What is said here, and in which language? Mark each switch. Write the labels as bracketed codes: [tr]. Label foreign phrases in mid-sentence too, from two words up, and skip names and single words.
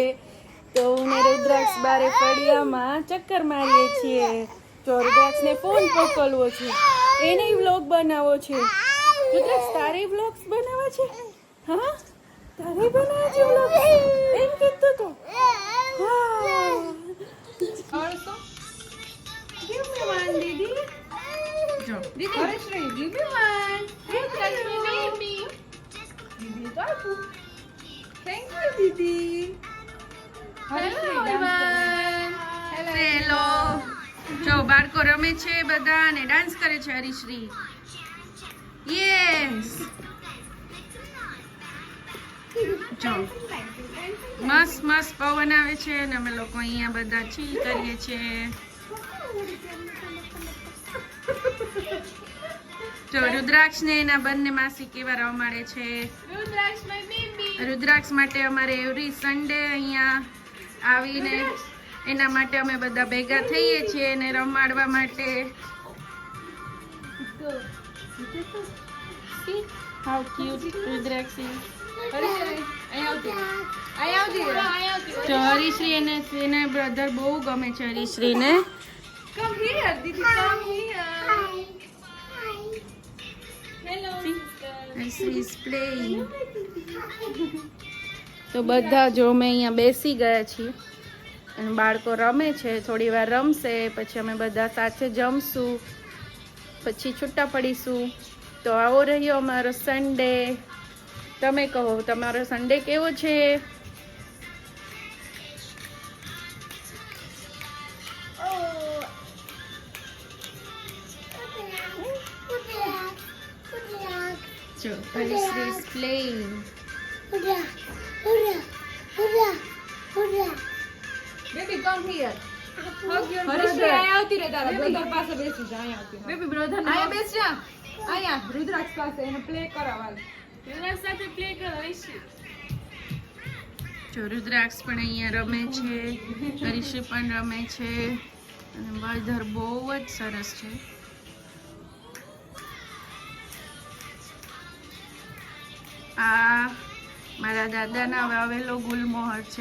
[gu] તો હું ને રુદ્રાક્ષ બારે ફળિયામાં ચક્કર મારીએ છીએ. જો રુદ્રાક્ષ ને ફોન પકડવો છે, એને વ્લોગ બનાવવો છે. રુદ્રાક્ષ તારે વ્લોગ્સ બનાવવા છે? હા, તારે બનાવવા છે વ્લોગ? એમ કીધું તો હા. [en] Give me one, [gu] દીદી. જો દીદી, હરીશ્રી, [en] give me one. Thank you, baby. [gu] દીદી તો આપું. [en] Thank you, દીદી. Hello, everyone. Hello. [gu] જો બાળકો રમે છે બધા અને ડાન્સ કરે છે. હરીશ્રી, યસ. જો મસ્ત મસ્ત પવન આવે છે અને અમે લોકો અહીંયા બધા ચીલ કરીએ છીએ. જો રુદ્રાક્ષ ને એના બંને માસી કેવા રમાડે છે. રુદ્રાક્ષ માટે અમારે [en] every Sunday [gu] અહીંયા આવીને એના માટે અમે બધા ભેગા થઈએ છીએ એને રમાડવા માટે. [en] How cute રુદ્રાક્ષ is. [gu] તો હરીશ્રી એને એના બ્રધર બહુ ગમે છે હરીશ્રીને. [en] Come here, Didi. Come here. Hello, sister. હરીશ્રી is playing. [gu] તો બધા જો અમે અહીંયા બેસી ગયા છીએ અને બાળકો રમે છે. થોડી વાર રમશે, પછી અમે બધા સાથે જમશું, પછી છૂટા પડીશું. તો આવો રહ્યો અમારો સન્ડે. તમે કહો, તમારો સન્ડે કેવો છે? [en] જો હરીશ્રી is playing. Baby, come here. Hug your brother. [gu] અહીંયા આવતી રહે તારા brother પાસે બેસી જા. અહીંયા આવતી. [en] baby brother [gu] અહીંયા બેસ જા. અહીંયા રુદ્રાક્ષ પાસે એને પ્લે કરાવવા. રુદ્રાક્ષ સાથે પ્લે કરાવીશું. જો રુદ્રાક્ષ પણ અહીંયા રમે છે, હરીશ્રી પણ રમે છે. અને બ્રધર બહુ જ સરસ છે. આ મારા દાદાના વાવેલો ગુલમોહર છે.